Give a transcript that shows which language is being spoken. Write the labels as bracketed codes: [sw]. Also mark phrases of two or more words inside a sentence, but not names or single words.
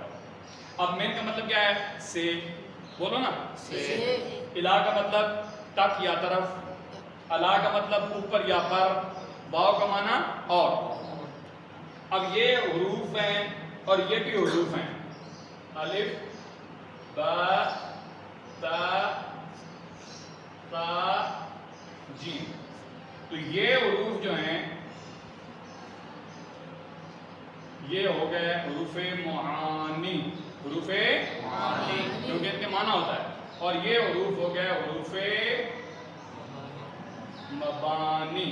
[ur] اب من کا مطلب کیا ہے؟ سے، بولو نا، سے۔ الا کا مطلب تک یا طرف، الا کا مطلب اوپر یا پر، واو کا معنی اور۔ اب یہ حروف ہیں اور یہ بھی حروف ہیں، الف، با، تا، تا، جیم۔ تو یہ حروف جو ہیں یہ ہو گئے حروف معانی، حروف معانی کیونکہ ان کے معنی ہوتا ہے، اور یہ حروف ہو گئے حروف مبانی۔